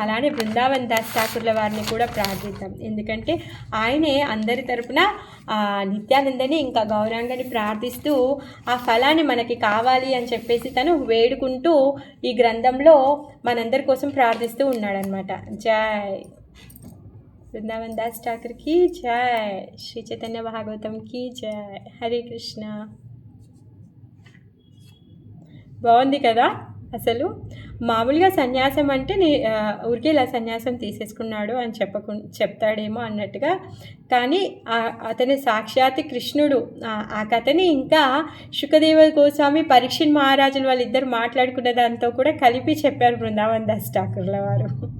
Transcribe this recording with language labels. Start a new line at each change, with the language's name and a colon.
Telugu: అలానే బృందావన్ దాస్ ఠాకూర్ల వారిని కూడా ప్రార్థిద్దాం. ఎందుకంటే ఆయనే అందరి తరపున నిత్యానందని ఇంకా గౌరాంగని ప్రార్థిస్తూ ఆ ఫలాన్ని మనకి కావాలి అని చెప్పేసి తను వేడుకుంటూ ఈ గ్రంథంలో మనందరి కోసం ప్రార్థిస్తూ ఉన్నాడనమాట.
Hindi: జై वृंदावन दास ठाकुर की जय, श्री चैतन्य भागवतम की जय, हरे कृष्ण.
Telugu: బాగుంది కదా. అసలు మామూలుగా సన్యాసం అంటే ఊరికే ఇలా సన్యాసం తీసేసుకున్నాడు అని చెప్తాడేమో అన్నట్టుగా, కానీ అతని సాక్షాత్ కృష్ణుడు. ఆ కథని ఇంకా శుకదేవ గోస్వామి పరీక్షిత్ మహారాజులు వాళ్ళిద్దరు మాట్లాడుకున్న దాంతో కూడా కలిపి చెప్పారు బృందావన్ దాస్ ఠాకూర్ల వారు.